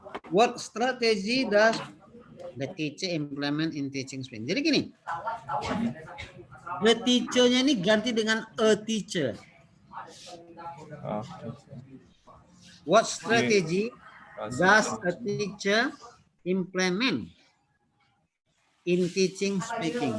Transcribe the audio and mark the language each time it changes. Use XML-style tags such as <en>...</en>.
<en>what strategy does the teacher implement in teaching Spanish?</en> <id>Jadi gini, the teacher-nya ini ganti dengan a teacher. Oh,</id> <en>What strategy does a teacher implement in teaching speaking?</en>